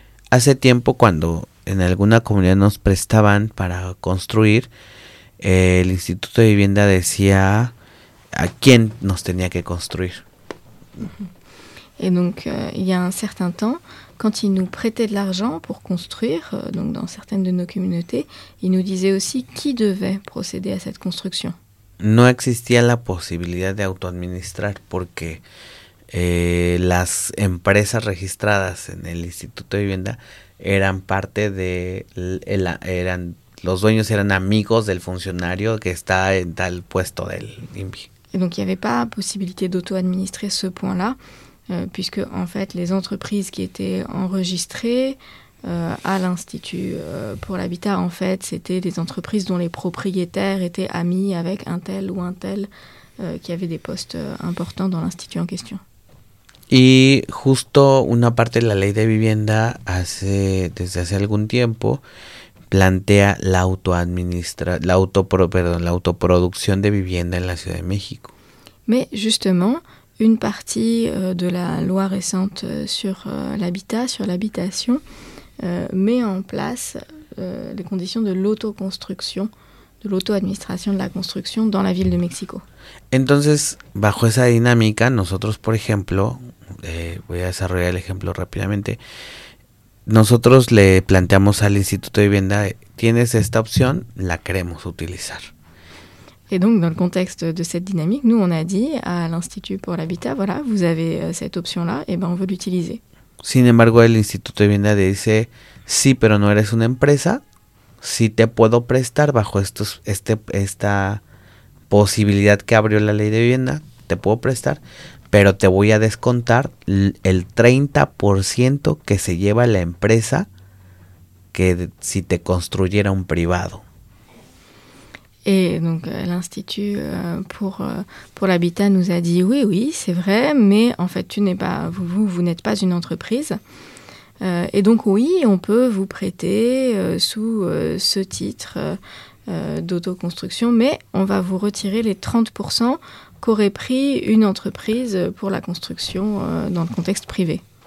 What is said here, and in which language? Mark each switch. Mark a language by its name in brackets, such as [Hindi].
[Spanish] Hace tiempo, cuando en alguna comunidad nos prestaban para construir, el Instituto de Vivienda decía a quién nos tenía que construir. [French] Y donc, il y a un certain temps, quand ils nous prêtaient de l'argent pour construire, donc dans certaines de nos communautés, ils nous disaient aussi qui devait procéder à cette construction. [Spanish] No existía la posibilidad de autoadministrar porque las empresas registradas en el Instituto de Vivienda eran parte de eran los dueños eran amigos del funcionario que está en tal puesto del INVI. [French] Et donc il n'y avait pas possibilité d'auto-administrer ce point-là, puisque en fait les entreprises qui étaient enregistrées à l'Institut pour l'Habitat, en fait, c'était des entreprises dont les propriétaires étaient amis avec un tel ou un tel qui avait des postes importants dans l'Institut en question. Et juste une partie de [Spanish] la ley de vivienda, desde hace algún tiempo, plantea [French] l'autoproduction [Spanish] de vivienda en la Ciudad de México. [French] Mais justement, une partie de la loi récente sur l'habitat, sur l'habitation, met en place les conditions de l'autoconstruction, de l'auto-administration de la construction dans la ville de Mexico. [Spanish] Entonces, bajo esa dinámica, nosotros, por ejemplo, voy a desarrollar el ejemplo rápidamente, nosotros le planteamos al Instituto de Vivienda, tienes esta opción, la queremos utilizar. [French] Et donc, dans le contexte de cette dynamique, nous, on a dit à l'Institut pour l'Habitat, voilà, vous avez cette option-là, et ben on veut l'utiliser. [Spanish] Sin embargo, el Instituto de Vivienda dice, sí, pero no eres una empresa, sí te puedo prestar bajo esta posibilidad que abrió la ley de vivienda, te puedo prestar, pero te voy a descontar el 30% que se lleva la empresa que si te construyera un privado. [French] Et donc l'Institut pour l'Habitat nous a dit oui, c'est vrai, mais en fait vous n'êtes pas une entreprise. Et donc oui, on peut vous prêter sous ce titre d'autoconstruction, mais on va vous retirer les 30% qu'aurait pris une entreprise pour la construction dans le contexte privé.